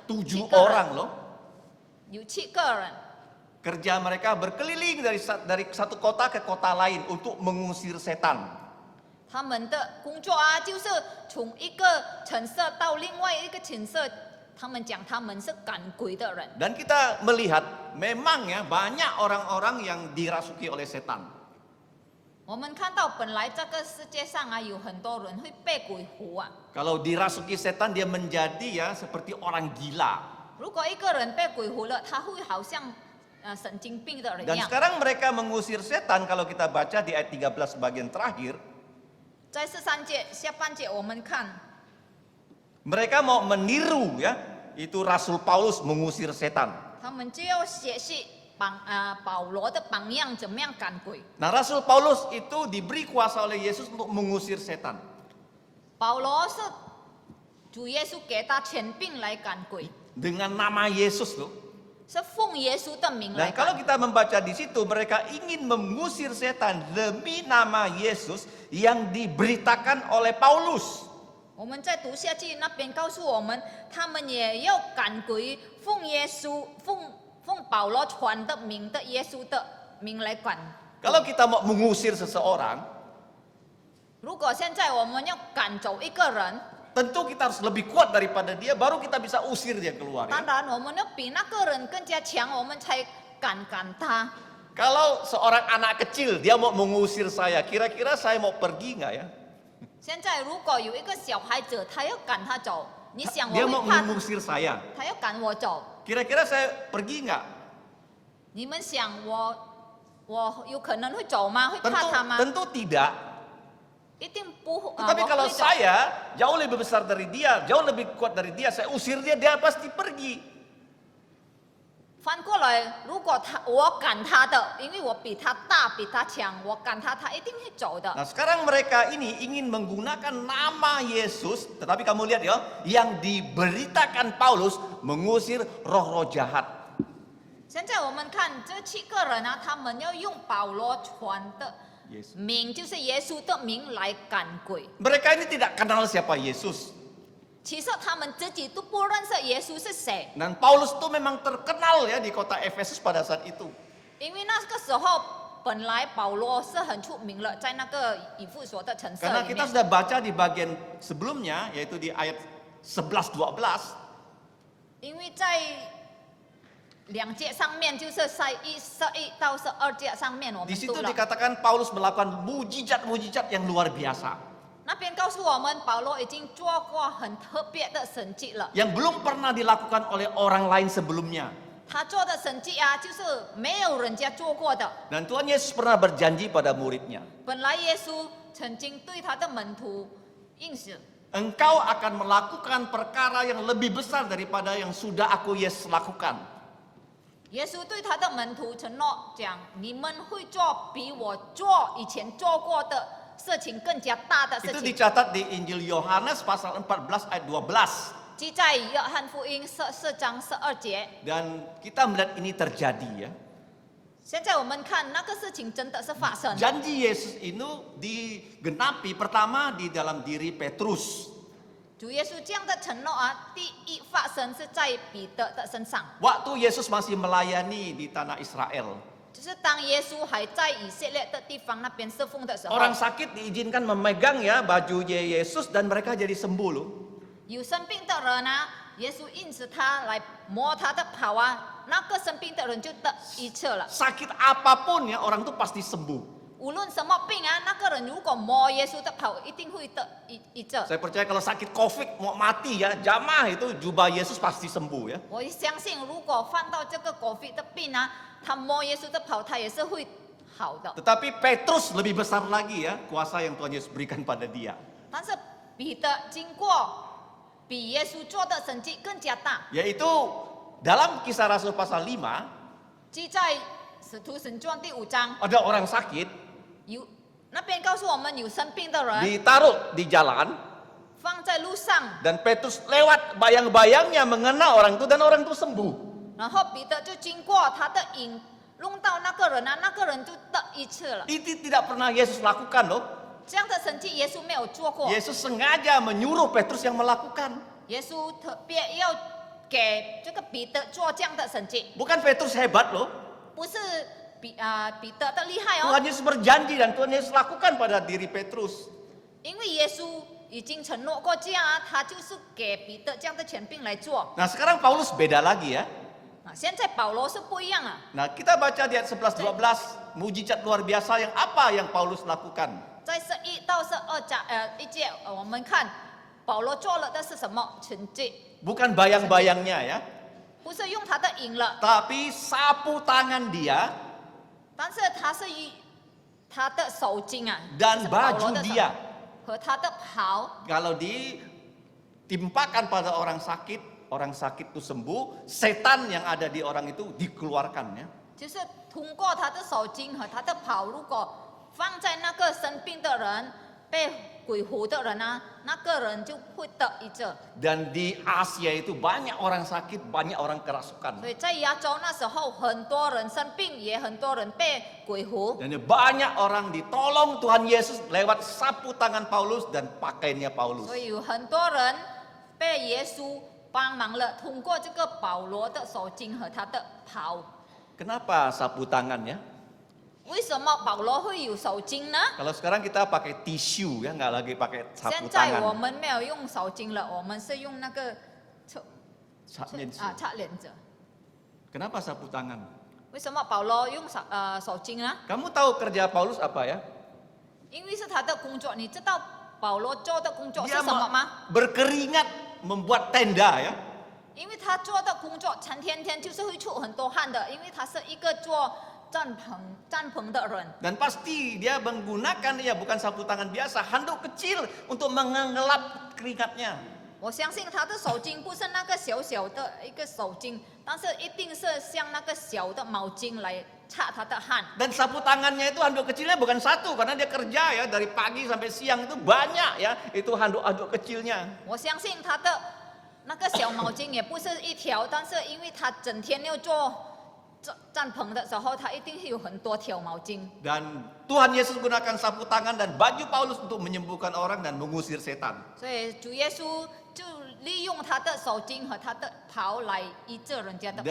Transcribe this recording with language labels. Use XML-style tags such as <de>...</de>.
<zh>7 7个人</zh> <id>orang loh.</id> <zh>有7个人，</zh> <id>Kerja mereka berkeliling dari satu kota ke kota lain untuk mengusir setan.</id> <zh>他们的工作啊，就是从一个城市到另外一个城市，他们讲他们是赶鬼的人。</zh> <id>Dan kita melihat memang ya banyak orang-orang yang dirasuki oleh setan.</id> <zh>我们看到本来这个世界上啊，有很多人会被鬼附啊。</zh> <id>Kalau dirasuki setan dia menjadi ya seperti orang gila.</id> <zh>如果一个人被鬼附了，他会好像神经病的人一</zh> <id>Dan</id> <zh>样。</zh> <id>sekarang mereka mengusir setan kalau kita baca di ayat 13 bagian terakhir.</id> <zh>在13节下半节，我们看</zh> <id>Mereka mau meniru ya, itu Rasul Paulus mengusir setan.</id> <zh>他们就要学习保罗的榜样，怎么样赶鬼。</zh> <id>Nah, Rasul Paulus itu diberi kuasa oleh Yesus untuk mengusir setan.</id> <zh>保罗是主耶稣给他权柄来赶鬼，</zh> <id>Dengan nama Yesus loh.</id> <zh>是奉耶稣的名</zh> <id>Nah,</id> <zh>来</zh> <id>kalau</id> <zh>赶。</zh> <id>kita membaca di situ, mereka ingin mengusir setan demi nama Yesus yang diberitakan oleh Paulus.</id> <zh>我们再读下去，那边告诉我们，他们也要赶鬼，奉耶稣奉保罗传的名的耶稣的名来赶。</zh> <id>Kalau kita mau mengusir seseorang,</id> <zh>如果现在我们要赶走一个人，</zh> <id>tentu kita harus lebih kuat daripada dia, baru kita bisa usir dia keluar.</id> <zh>当</zh> <id>Ya.</id> <zh>然我们要比那个人更加强，我们才赶他。</zh> <id>Kalau seorang anak kecil dia mau mengusir saya, kira-kira saya mau pergi nggak ya?</id> <zh>现在如果有一个小孩子，他要赶他走，你想</zh> <id>Dia</id> <zh>我</zh> <id>mau</id> <zh>会怕</zh> <id>mengusir saya,</id> <zh>他要赶我走？</zh> <id>kira-kira saya pergi nggak?</id> <zh>你们想我有可能会走吗？会怕他吗？</zh> <id>Tentu tidak.</id> <zh>一定不。</zh> <id>Tapi</id> <zh>我</zh> <id>kalau</id> <zh>会走</zh> <id>saya jauh lebih besar dari dia, jauh lebih kuat dari dia, saya usir dia, dia pasti pergi.</id> <zh>翻过来，如果我赶他的，因为我比他大，比他强，我赶他，他一定会走的。</zh> <id>Nah, sekarang mereka ini ingin menggunakan nama Yesus, tetapi kamu lihat ya, yang diberitakan Paulus mengusir roh-roh jahat.</id> <zh>现在我们看这7个人啊，他们要用保罗传的</zh> <id>Yesus.</id> <zh>名，就是耶稣的名来赶鬼。</zh> <id>Mereka ini tidak kenal siapa Yesus.</id> <zh>其实他们自己都不认识耶稣是谁，</zh> <id>Dan Paulus itu memang terkenal ya di kota Efesus pada saat itu.</id> <zh>因为那个时候本来保罗是很出名了，在那个以弗所的城市</zh> <id>Karena</id> <zh>里</zh> <id>kita</id> <zh>面。</zh> <id>sudah baca di bagian sebelumnya, yaitu di ayat 11-12.</id> <zh>因为在2节上面，就是在11到12节上面，我</zh> <id>Di situ</id> <zh>读了。</zh> <id>dikatakan Paulus melakukan mujizat-mujizat yang luar biasa.</id> <zh>那边告诉我们，保罗已经做过很特别的神迹了。</zh> <id>Yang belum pernah dilakukan oleh orang lain sebelumnya.</id> <zh>他做的神迹啊，就是没有人家做过的。</zh> <id>Dan Tuhan Yesus pernah berjanji pada muridnya.</id> <zh>本来耶稣曾经对他的门徒应许，</zh> <id>Engkau akan melakukan perkara yang lebih besar daripada yang sudah aku Yesus lakukan.</id> <zh>耶稣对他的门徒承诺讲：你们会做比我做以前做过的事情更加大的事</zh> <id>Itu</id> <zh>情。</zh> <id>dicatat di Injil Yohanes pasal 14 ayat 12.</id> <zh>记在约翰福音4章12节。</zh> <id>Dan kita melihat ini terjadi ya.</id> <zh>现在我们看那个事情真的是发生。</zh> <id>Janji Yesus itu digenapi pertama di dalam diri Petrus.</id> <zh>主耶稣这样的承诺啊，第一发生是在彼得的身上，</zh> <id>Waktu Yesus masih melayani di tanah Israel.</id> <zh>就是当耶稣还在以色列的地方那边侍奉的时候，</zh> <id>Orang sakit diizinkan memegang ya bajunya Yesus dan mereka jadi sembuh loh.</id> <zh>有生病的人啊，耶稣应许他来摸他的袍啊，那个生病的人就得医治了。</zh> <id>Sakit apapun ya orang itu pasti sembuh.</id> <zh>无论什么病啊，那个人如果摸耶稣的袍，一定会得医治。</zh> <id>Saya percaya kalau sakit COVID mau mati ya, jamah itu jubah Yesus pasti sembuh ya.</id> <zh>我相信，如果犯到这个 COVID 的病啊，他摸耶稣的袍，他也是会好的。</zh> <id>Tetapi Petrus lebih besar lagi ya kuasa yang Tuhan Yesus berikan pada dia.</id> <zh>但是彼得经过比耶稣做的神迹更加大。</zh> <id>Yaitu dalam Kisah Rasul pasal 5</id> <zh>记在使徒行传第5章，</zh> <id>ada orang sakit</id> <zh>有那边告诉我们有生病的人</zh> <id>ditaruh di jalan</id> <zh>放在路上，</zh> <id>dan Petrus lewat bayang-bayangnya mengena orang itu dan orang itu sembuh.</id> <zh>然后彼得就经过他的影弄到那个人啊，那个人就得医治了。</zh> <id>Itu tidak pernah Yesus lakukan loh.</id> <zh>这样的神迹耶稣没有做过，</zh> <id>Yesus sengaja menyuruh Petrus yang melakukan.</id> <zh>耶稣特别要给这个彼得做这样的神迹，</zh> <id>Bukan Petrus hebat loh.</id> <zh>不是彼得的厉害哦，</zh> <id>Tuhan Yesus berjanji dan Tuhan Yesus lakukan pada diri Petrus.</id> <zh>因为耶稣已经承诺过这样啊，他就是给彼得这样的权柄来做。</zh> <id>Nah sekarang Paulus beda lagi ya.</id> <zh>现在保罗是不一样啊，</zh> <id>Nah kita baca di ayat 11-12. mujizat luar biasa yang apa yang Paulus lakukan?</id> <zh>在11到12节，我们看保罗做了的是什么成绩？</zh> <id>Bukan bayang-bayangnya ya,</id> <zh>不是用他的赢了，</zh> <id>tapi sapu tangan dia</id> <zh>但是他是以他的手巾啊，</zh> <id>dan</id> <zh>是保罗</zh> <id>baju</id> <zh>的手</zh> <id>dia.</id> <zh>和他的袍。</zh> <id>Kalau ditimpakan pada orang sakit itu sembuh, setan yang ada di orang itu dikeluarkan ya.</id> <zh>就是通过他的手巾和他的袍，如果放在那个生病的人、被鬼附的人啊，那个人就会得医治。</zh> <id>Dan di Asia itu banyak orang sakit, banyak orang kerasukan.</id> <zh>所以在亚洲那时候，很多人生病，也很多人被鬼附。</zh> <id>Dan banyak orang ditolong Tuhan Yesus lewat sapu tangan Paulus dan pakaiannya Paulus.</id> <zh>所以有很多人被耶稣帮忙了，通过这个保罗的手巾和他的袍。</zh> <id>Kenapa sapu tangan ya?</id> <zh>为什么保罗会有手巾呢？</zh> <id>Kalau sekarang kita pakai tisu ya, nggak lagi pakai</id> <zh>现</zh> <id>sapu</id> <zh>在我</zh> <id>tangan.</id> <zh>们没有用手巾了，我们是用那个擦脸子。</zh> <id>Kenapa sapu tangan?</id> <zh>为什么保罗用手巾呢？</zh> <id>Kamu tahu kerja Paulus apa ya?</id> <zh>因为是他的工作。你知道保罗做的工作是</zh> <id>Dia</id> <zh>什么吗？</zh> <id>berkeringat membuat tenda ya.</id> <zh>因为他做的工作，天天就是会出很多汗的，因为他是一个做帐篷的人。</zh> <id>Dan pasti dia menggunakan ya bukan sapu tangan biasa, handuk kecil untuk mengelap keringatnya.</id> <zh>我相信他的手巾不是那个小小的一个手巾，但是一定是像那个小的毛巾来擦他的汗。</zh> <id>Dan sapu tangannya itu handuk kecilnya bukan satu karena dia kerja ya dari pagi sampai siang itu banyak ya itu handuk-handuk kecilnya.</id> <zh>我相信他的那个小毛巾也不是一条，但是因为他整天要做帐篷的时候，他一定会有很多条毛巾。</zh> <id>Dan Tuhan Yesus gunakan sapu tangan dan baju Paulus untuk menyembuhkan orang dan mengusir setan.</id> <zh>所以主耶稣就利用他的手巾和他的袍来医治人家的病。</zh>